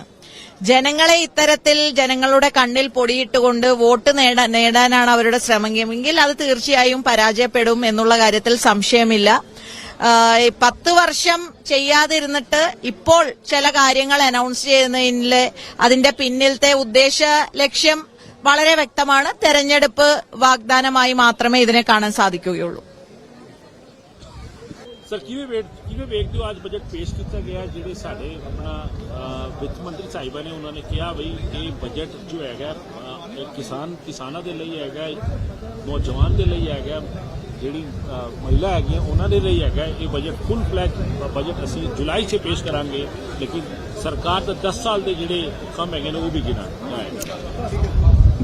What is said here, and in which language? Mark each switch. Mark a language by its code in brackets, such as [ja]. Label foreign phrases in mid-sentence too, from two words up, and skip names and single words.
[ml] ജനങ്ങളെ ഇത്തരത്തിൽ ജനങ്ങളുടെ കണ്ണിൽ പൊടിയിട്ടുകൊണ്ട് വോട്ട് നേടാനാണ് അവരുടെ ശ്രമമെങ്കിൽ അത് തീർച്ചയായും പരാജയപ്പെടും എന്നുള്ള കാര്യത്തിൽ സംശയമില്ല. 10 വർഷം ചെയ്യാതിരുന്നിട്ട് ഇപ്പോൾ ചില കാര്യങ്ങൾ അനൗൺസ് ചെയ്യുന്നതിലെ അതിന്റെ പിന്നിലത്തെ ഉദ്ദേശ ലക്ഷ്യം വളരെ വ്യക്തമാണ്. തെരഞ്ഞെടുപ്പ് വാഗ്ദാനമായി മാത്രമേ ഇതിനെ കാണാൻ സാധിക്കുകയുള്ളൂ. [pa] ਸਰ ਕਿਵੇਂ ਵੇਖਦੇ ਹੋ ਅੱਜ ਬਜਟ ਪੇਸ਼ ਕੀਤਾ ਗਿਆ ਜਿਹੜੇ ਸਾਡੇ ਆਪਣਾ ਵਿੱਤ ਮੰਤਰੀ ਸਾਹਿਬਾਂ ਨੇ ਉਹਨਾਂ ਨੇ ਕਿਹਾ ਬਈ ਇਹ ਬਜਟ ਜੋ ਹੈਗਾ ਕਿਸਾਨਾਂ ਦੇ ਲਈ ਹੈਗਾ, ਨੌਜਵਾਨ ਦੇ ਲਈ ਹੈਗਾ, ਜਿਹੜੀ ਮਹਿਲਾ ਹੈਗੀਆਂ ਉਹਨਾਂ ਦੇ ਲਈ ਹੈਗਾ, ਇਹ ਬਜਟ [en] full fledge budget [pa] ਅਸੀਂ ਜੁਲਾਈ 'ਚ ਪੇਸ਼ ਕਰਾਂਗੇ, ਲੇਕਿਨ ਸਰਕਾਰ ਦਾ 10 ਸਾਲ ਦੇ ਜਿਹੜੇ ਕੰਮ ਹੈਗੇ ਨੇ ਉਹ ਵੀ ਗਿਣਾ ਜਾਏਗਾ।